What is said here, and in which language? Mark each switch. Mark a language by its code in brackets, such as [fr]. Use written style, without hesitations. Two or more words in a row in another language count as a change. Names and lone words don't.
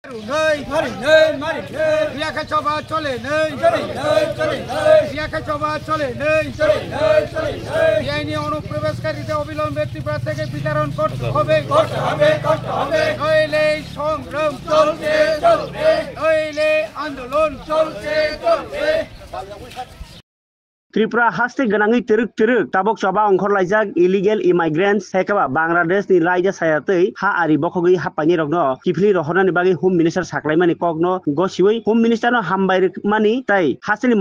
[bn] অনুপ্রবেশকারীদের অবিলম্বে ত্রিপুরা থেকে বিতরণ করতে হবে নইলে সংগ্রাম চলছে নইলে আন্দোলন চলছে [trp] त्रिपुरा हास्ते गनांगै तिरुक तिरुक ताबक चबा अंखरलाइजाक [en] illegal immigrants [trp] हेकाबा बांग्लादेश नि रायजा सायातै हा आरि बखगै हापानि रगनो किफली रहनानि बागै [en] home minister [trp] साख्लाइमानि कगनो गसिवै [en] home ministerno [trp] हामबाय मानि ताइ हासिनि